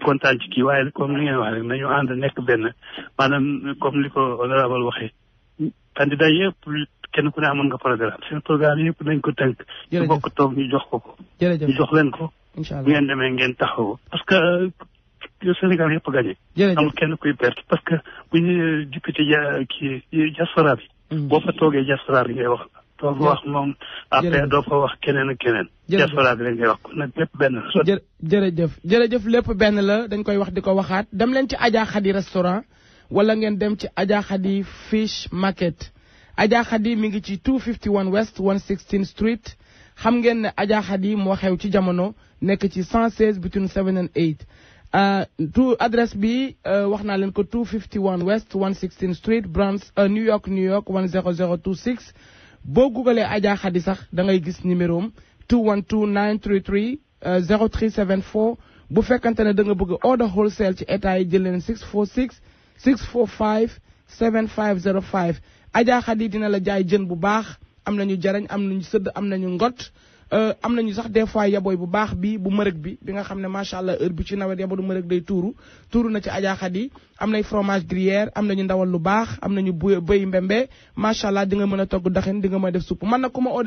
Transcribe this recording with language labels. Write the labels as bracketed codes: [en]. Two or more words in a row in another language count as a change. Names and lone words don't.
[wo] kontaan ci kii waaye comme li ngeen wax rek nañu ànd nekk benn maanaam comme li ko honorable waxee candidat yëpp kenn ku ne amoon nga programme seen programme yëpp nañ ko tënk ñu bokk toog ñu jox ko ñu jox leen ko bu ngeen demee ngeen taxaw [fr] parce que [wo] Sénégal yëpp gagné amul kenn kuy perte [fr] parce que [wo] bu ñu député kii diaspora bi boo fa toogee diaspora bi ngay wax doo fa wax moom après doo fa wax keneen ak keneen diaspora bi rek ngay wax kon nag lépp benn la jërëjëf lépp benn la dañ koy wax di ko waxaat dem leen ci Adja Khady restaurant wala ngeen dem ci Adja Khady fish market Adja Khady mi ngi ci 251 West 116 Street xam ngeen ne Adja Khady moo xew ci jamono nekk ci 116 [en] between 7 and 8 [wo] adresse bi wax naa leen ko 251 West 116 Street Bronx New York 10026 boo googalee Adja Khady sax da ngay gis numéro am 212 933 0374 bu fekkante ne da nga bëgg [en] order wholesale [wo] ci état yi jël leen 646 645 7505 Adja Khady dina la jaay jën bu baax am nañu jarañ am nañu sëdd am nañu ngot am nañu sax [fr] des fois [wo] yaboy bu baax bi bu mërëg bi nga xam ne [ar] ما شاء الله [wo] heure bi ci nawet yaboy mërëg day tuuru na ci Adja Khady am nay [fr] fromage gruyère [wo] am nañu ndawal lu baax am nañu bëy mbembe [ar] ما شاء الله [wo] di nga mën a togg daxin di nga mën a def supp man nag